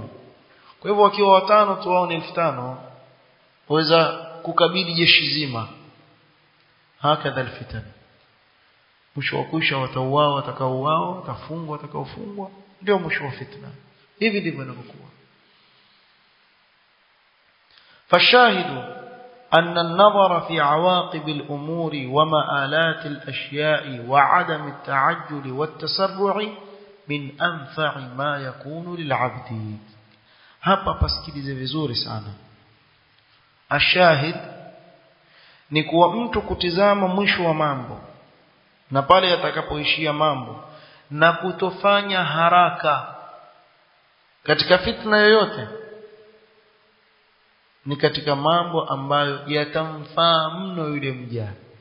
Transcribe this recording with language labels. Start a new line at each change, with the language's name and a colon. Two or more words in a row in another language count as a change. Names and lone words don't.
Swahili: Kwa hivyo wakiwa watano tu wao ni 5,000, waweza kukabili jeshi zima.
Arabic: هكذا الفتن,
Swahili: mwisho wa kuisha watauawa watakaouawa, watafungwa watakaofungwa, ndio mwisho wa fitna. Hivi ndivyo inavyokuwa.
Arabic: Fashahidu أن النظر في عواقب الأمور ومآلات الأشياء وعدم التعجل والتسرع من أنفع ما يكون للعبد.
Swahili: hapa pasikilize vizuri sana. Ashahid ni kuwa mtu kutizama mwisho wa mambo na pale yatakapoishia mambo, na kutofanya haraka katika fitna yoyote, ni katika mambo ambayo yatamfaa mno yule mja.